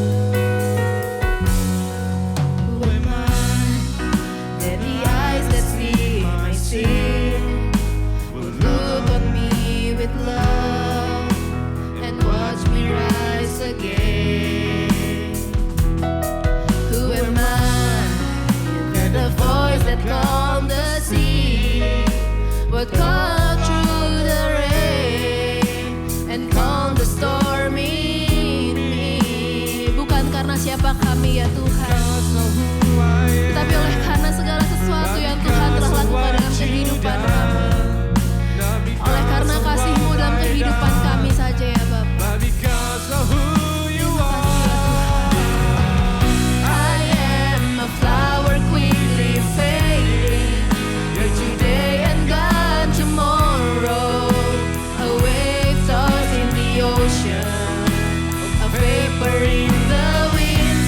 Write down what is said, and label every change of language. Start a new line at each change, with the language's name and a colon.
English: Who am I that the eyes that see my sin will look on me with love and watch me rise again? Who am I that the voice that calmed the sea will cut through the rain and calm the storm in me?
Indonesian: Bukan karena siapa kami ya Tuhan, tetapi oleh karena segala sesuatu yang Tuhan telah lakukan dalam kehidupan kami. Oleh karena kasih-Mu dalam kehidupan kami saja ya Bapa.
English: Because of who you I am a flower quickly fading, here today and gone tomorrow. A wave tossed in the ocean, a vapor in the wind.